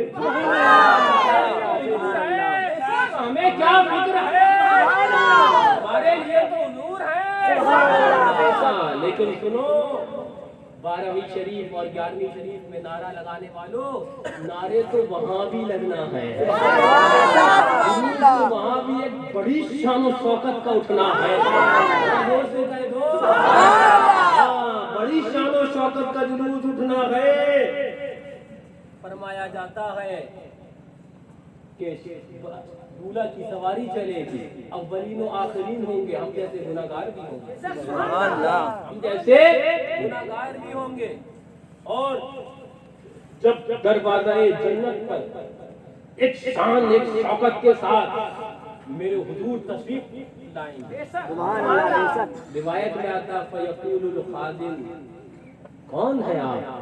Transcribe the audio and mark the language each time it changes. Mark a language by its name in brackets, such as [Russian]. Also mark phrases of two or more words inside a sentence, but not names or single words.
[Urdu] ہمیں کیا فکر ہے، ہمارے لیے تو نور ہے، لیکن سنو 12ویں شریف اور 11ویں شریف میں نعرہ لگانے والوں، نعرے تو وہاں بھی لگنا ہے، وہاں بھی ایک بڑی شان و شوکت کا اٹھنا ہے، بڑی شان و شوکت کا جلوس اٹھنا ہے۔ فرمایا جاتا ہے کہ دولہا کی سواری چلے گی، اولین و آخرین ہوں گے، ہم جیسے گناہگار بھی ہوں گے، ہم جیسے گناہگار بھی ہوں گے، اور جب دروازہ جنت پر ایک شان ایک شوکت کے ساتھ میرے حضور تشریف لائیں گے، روایت میں آتا [Arabic] فیقول الخازن، [Urdu] کون ہے آپ؟